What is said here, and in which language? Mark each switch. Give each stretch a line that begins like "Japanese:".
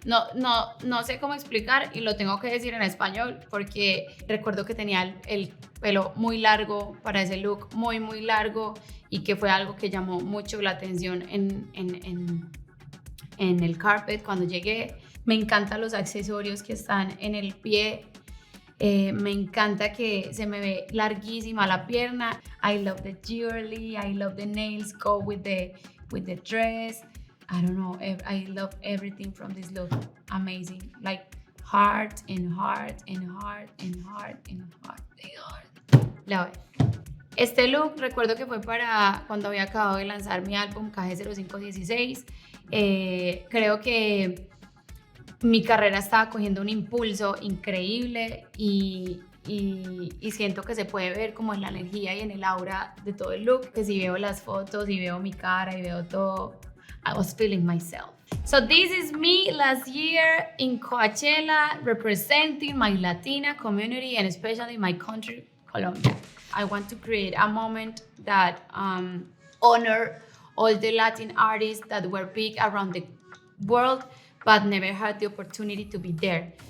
Spanish: No sé cómo explicar y lo tengo que decir en español porque recuerdo que tenía el pelo muy largo para ese look, muy largo, y que fue algo que llamó mucho la atención en el carpet cuando llegué. Me encantan los accesorios que están en el pie. Me encanta que se me ve larguísima la pierna.
English: I love the jewelry, I love the nails go with the dress. I don't know, I love everything from this look. Amazing, like heart and heart and heart and heart and heart and heart. Love it.
Spanish: Este look recuerdo que fue para cuando había acabado de lanzar mi álbum KG0516. Creo que mi carrera estaba cogiendo un impulso increíble y siento que se puede ver como en la energía y en el aura de todo el look, que si veo las fotos y veo mi cara y veo todo,
English: I was feeling myself. So this is me last year in Coachella representing my Latina community and especially my country, Colombia. I want to create a moment that honor all the Latin artists that were big around the world but never had the opportunity to be there.